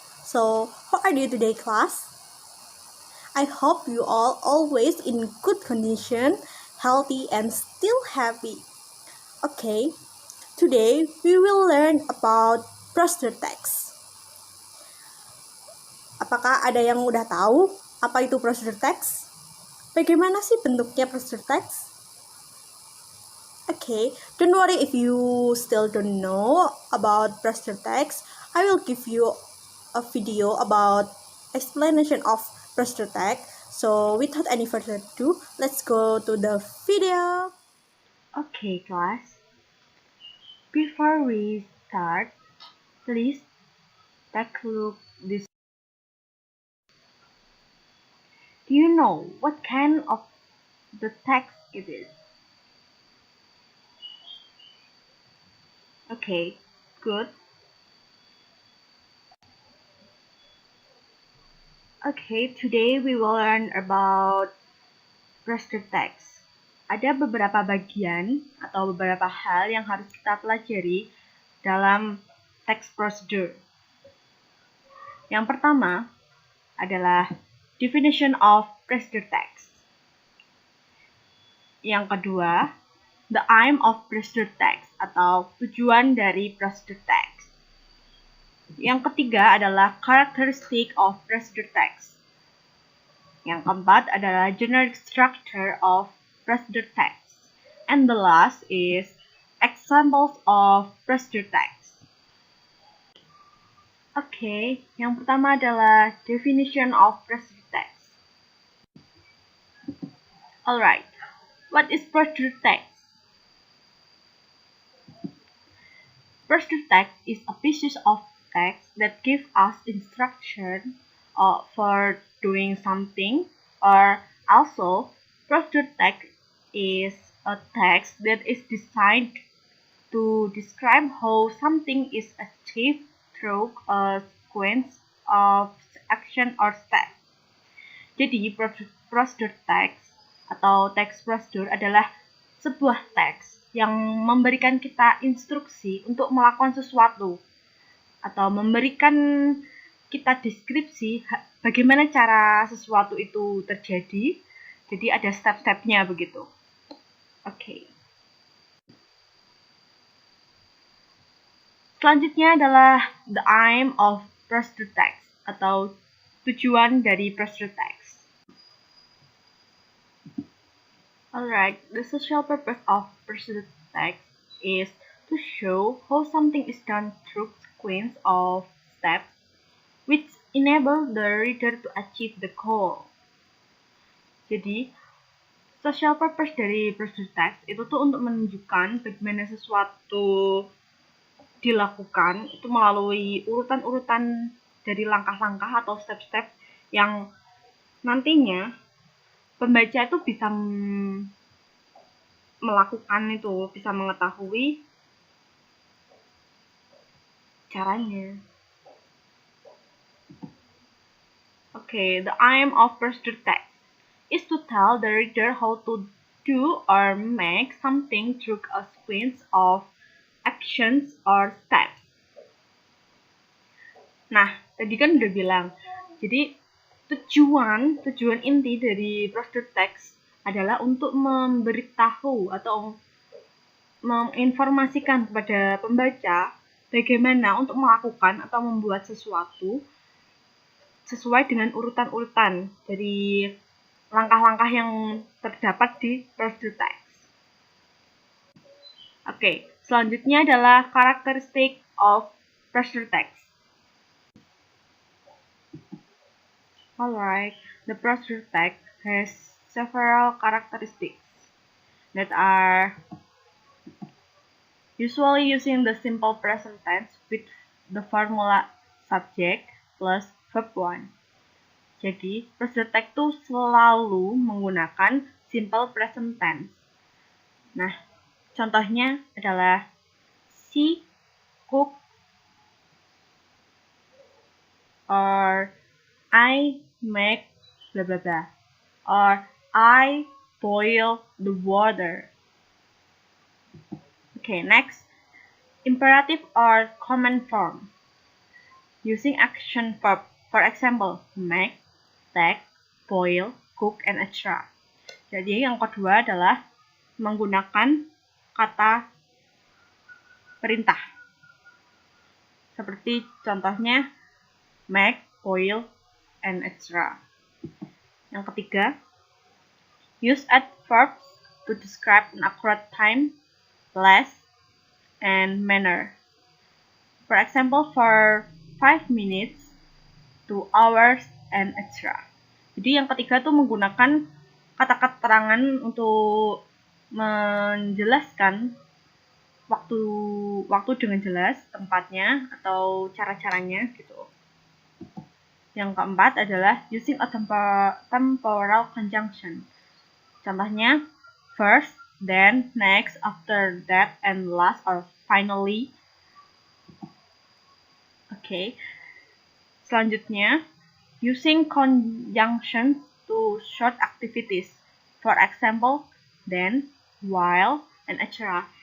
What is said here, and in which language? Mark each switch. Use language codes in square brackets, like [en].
[en] So, how are you today class? I hope you all always in good condition, healthy and still happy. Okay, today we will learn about procedure text. [id] Apakah ada yang udah tahu apa itu procedure text? Bagaimana sih bentuknya procedure text? [en] Okay, don't worry if you still don't know about procedure text. I will give you a video about explanation of procedure text. So without any further ado, let's go to the video. Okay, class. Before we start, please take a look this. Do you know what kind of the text it is? Okay, good. Okay, today we will learn about procedure text. [id] Ada beberapa bagian atau beberapa hal yang harus kita pelajari dalam text procedure. Yang pertama adalah [en] definition of procedure text. [id] Yang kedua, [en] the aim of procedure text [id] atau tujuan dari procedure text. Yang ketiga adalah [en] characteristic of procedure text. [id] Yang keempat adalah [en] generic structure of procedure text. And the last is examples of procedure text. [id] Oke, yang pertama adalah [en] definition of procedure text. Alright, what is procedure text? Procedure text is a piece of text that gives us instruction for doing something, or also procedure text is a text that is designed to describe how something is achieved through a sequence of action or steps. [id] Jadi procedure text atau text procedure adalah sebuah teks yang memberikan kita instruksi untuk melakukan sesuatu atau memberikan kita deskripsi bagaimana cara sesuatu itu terjadi. Jadi ada step-stepnya begitu. Oke. Selanjutnya adalah [en] the aim of procedure text [id] atau tujuan dari procedure text. [en] Alright, the social purpose of procedure text is to show how something is done through sequence of steps which enable the reader to achieve the goal. [id] Jadi, [en] social purpose [id] dari procedure text itu tuh untuk menunjukkan bagaimana sesuatu dilakukan itu melalui urutan-urutan dari langkah-langkah atau step-step yang nantinya pembaca itu bisa melakukan itu, bisa mengetahui caranya. [en] Okay, the aim of procedure text is to tell the reader how to do or make something through a sequence of actions or steps. [id] Nah, tadi kan udah bilang, jadi tujuan inti dari procedure text adalah untuk memberitahu atau menginformasikan kepada pembaca bagaimana untuk melakukan atau membuat sesuatu sesuai dengan urutan-urutan dari langkah-langkah yang terdapat di procedure text. Oke, selanjutnya adalah [en] characteristic of procedure text. Alright, the procedure text has several characteristics that are usually using the simple present tense with the formula subject plus verb 1. [id] Jadi, procedure text itu selalu menggunakan simple present tense. Nah, contohnya adalah [en] she cook or I make blah blah blah, or I boil the water. Okay, next, imperative or command form. Using action verb, for example, make, take, boil, cook, and etc. [id] Jadi yang kedua adalah menggunakan kata perintah. Seperti contohnya [en] make, boil, and etc. [id] Yang ketiga, [en] use adverbs to describe an accurate time, place, and manner. For example, for 5 minutes, 2 hours, and etc. [id] Jadi yang ketiga tuh menggunakan kata keterangan untuk menjelaskan waktu dengan jelas, tempatnya atau cara-caranya gitu. Yang keempat adalah [en] using a temporal conjunction. [id] Contohnya [en] first, then, next, after that, and last or finally. Oke. [id] Selanjutnya, [en] using conjunctions to short activities. For example, then, while, and etc.